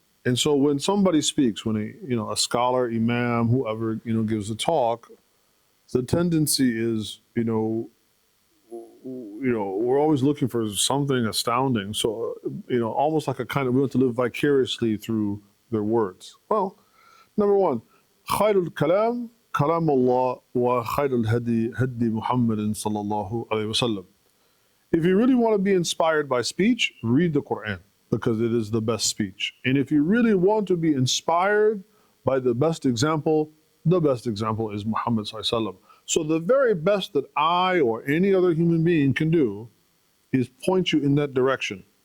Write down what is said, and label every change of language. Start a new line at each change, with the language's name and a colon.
English: And so when somebody speaks, when a scholar, imam, whoever, gives a talk, the tendency is, we're always looking for something astounding. So, almost like we want to live vicariously through their words. Well, number one,
Arabic: خير الكلام كلام الله وخير الهدي هدي محمد صلى الله عليه وسلم.
English: If you really want to be inspired by speech, read the Quran because it is the best speech. And if you really want to be inspired by the best example is Muhammad Sallallahu Alaihi Wasallam. So the very best that I or any other human being can do is point you in that direction.